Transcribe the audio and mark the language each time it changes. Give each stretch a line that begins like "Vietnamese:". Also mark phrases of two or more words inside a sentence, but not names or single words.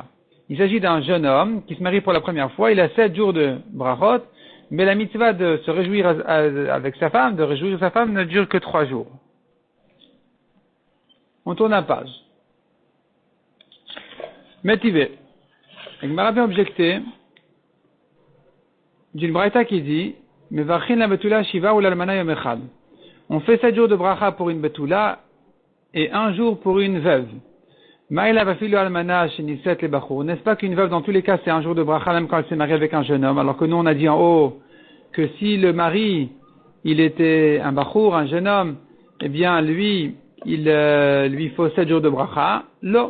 French: Il s'agit d'un jeune homme qui se marie pour la première fois, il a 7 jours de brachot, mais la mitzvah de se réjouir avec sa femme, de réjouir sa femme, ne dure que 3 jours. On tourne la page. Métivé. Il m'a bien objecté d'une braïta qui dit,
Hebrew: מברכין לבתולה שבעה
French: ou
Hebrew: לאלמנה יום אחד.
French: On fait 7 jours de bracha pour une betula et 1 jour pour une veuve.
Aramaic: מאי לאו ואפילו אלמנה שנישאת לבחור.
French: N'est-ce pas qu'une veuve, dans tous les cas, c'est 1 jour de bracha, même quand elle s'est mariée avec un jeune homme, alors que nous, on a dit en haut que si le mari, il était un bachur, un jeune homme, eh bien, lui, il lui faut 7 jours de bracha.